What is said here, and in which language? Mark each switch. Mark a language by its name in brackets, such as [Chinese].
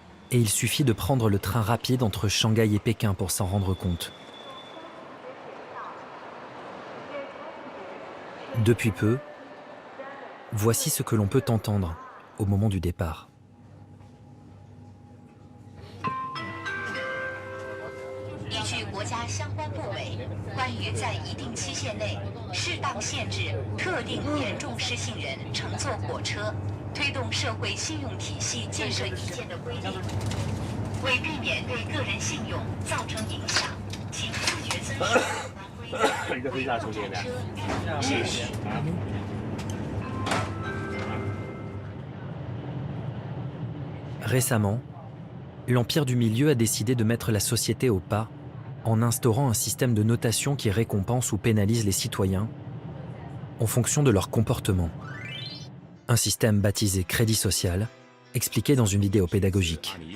[French] Et il suffit de prendre le train rapide entre Shanghai et Pékin pour s'en rendre compte. Depuis peu, voici ce que l'on peut entendre au moment du départ. [Chinese] 依据国家相关部委关于在一定期限内适当限制特定严重失信人乘坐火车、推动社会信用体系建设意见的规定，为避免对个人信用造成影响，请自觉遵守有关规定。 [French] Récemment, l'Empire du Milieu a décidé de mettre la société au pas en instaurant un système de notation qui récompense ou pénalise les citoyens en fonction de leur comportement. Un système baptisé crédit social, expliqué dans une vidéo pédagogique.